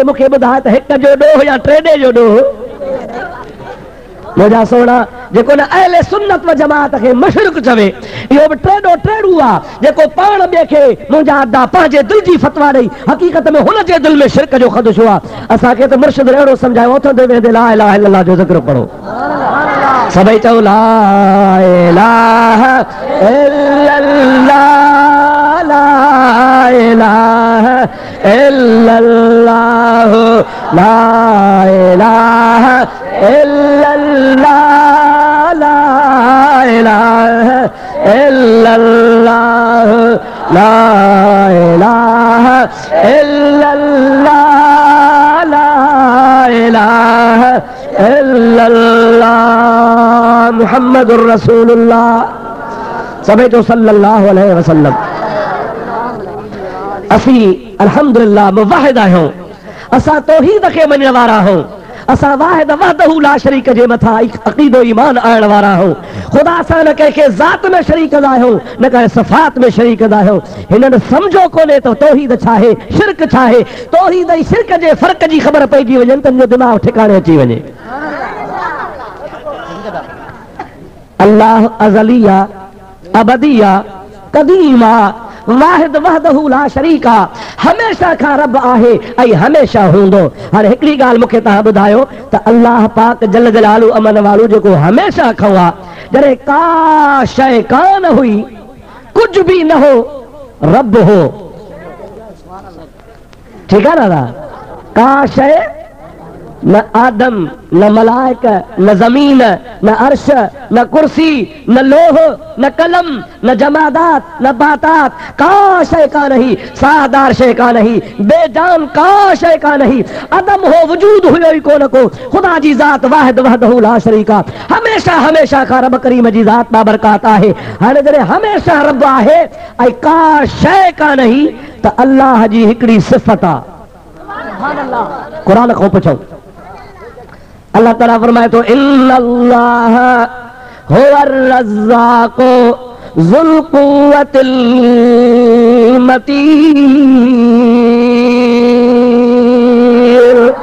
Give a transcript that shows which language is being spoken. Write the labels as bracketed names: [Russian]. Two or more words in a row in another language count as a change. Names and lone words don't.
[Sindhi] मूंखे ॿुधाए त हिक जो ॾोह या टेॾे जो ॾोह? मुंहिंजा सोना जेको न अहले सुन्नत व जमात खे मुशरिक चवे, इहो बि टेढ़ो टेढ़ू आहे जेको पाण ॿिए खे मुंहिंजा अदा पंहिंजे दिलि जी फतवा ॾेई हक़ीक़त में हुनजे दिलि में शिरक जो ख़दशो आहे। असांखे त मुर्शिद अहिड़ो सम्झायो, उथंदे वेंदे [Arabic] لا إله إلا الله [Sindhi] जो ज़िक्र पढ़ो, सभई चओ [Arabic] لا إله إلا الله لا إله إلا الله لا إله إلا الله لا إله إلا الله لا إله إلا الله لا إله إلا الله محمد رسول الله [Sindhi] सभई जो [Arabic] صلى الله عليه وسلم. [Sindhi] असी अल्हम्दुलिल्लाह मुवाहिद आहियूं, असां तौहीद खे मञण वारा आहियूं, असां [Arabic] واحد وحده لا شريك [Sindhi] जे मथां अक़ीदो ईमान आणण वारा आहियूं। ख़ुदा सां न कंहिंखे ज़ात में शरीक कंदा आहियूं, न कंहिं सिफ़ात में शरीक कंदा आहियूं। हिननि सम्झो कोन्हे त तौहीद छा आहे, शिरक छा आहे। तौहीद ऐं शिरक जे फ़र्क़ जी ख़बर पइजी वञे त जो दिमाग़ ठिकाणे अची वञे। [Arabic] الله أزلية أبدية قديمة واحد وحده لا شريك, [Sindhi] हमेशा खां रब आहे ऐं हमेशा हूंदो। हाणे हिकिड़ी ॻाल्हि मूंखे तव्हां ॿुधायो त अल्लाह पाक [Arabic] جل جلاله [Sindhi] अमन वालो जेको हमेशा खां आहे, जॾहिं का शइ कान हुई, कुझु बि न हो, रब हो। ठीकु आहे दादा? का शइ न आदम न मलाइक न ज़मीन न अर्श न कुर्सी न लोह न कलम न जमादात न बातात, का शइ का नहीं, साहदार शइ का नहीं, बेजान का शइ का नहीं। अदम हो, वजूद हुयो ई कोन को। ख़ुदा जी ज़ात [Arabic] واحد وحده لا شريك, [Sindhi] हमेशा हमेशा खां रब करीम जी ज़ात बाबरकात आहे। हाणे जॾहिं हमेशा रब आहे ऐं का शइ का नहीं त अल्लाह जी हिकिड़ी सिफ़त आहे। क़ुरान खां पुछो, अल्लाह ताला फरमाए तो [Arabic] إن الله هو الرزاق ذو القوة المتين.